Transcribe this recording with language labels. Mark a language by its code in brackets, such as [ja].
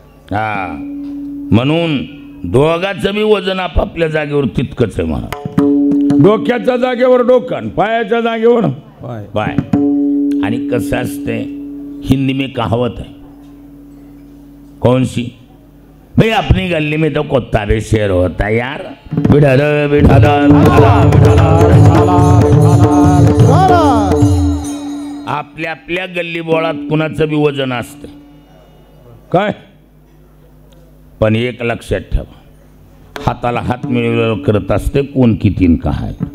[mr] हा, म्हणून दोघाचं बी वजन आपापल्या जागेवर तितकंच आहे म्हणा. डोक्याच्या जागेवर डोकं, पायाच्या जागेवर पाय. आणि कसं असतंय, [hi] हिंदी में कहावत है, कौन सी? भाई अपनी गली में तो कुत्ता भी शेर होता है यार. [mr] बिठाल बिठाल आपल्या आपल्या गल्ली बोळात कुणाचं बी वजन असतं. काय पण एक लक्षात ठेवा, हाताला हात मिळवल्यावर करत असते कोण कितीन काय.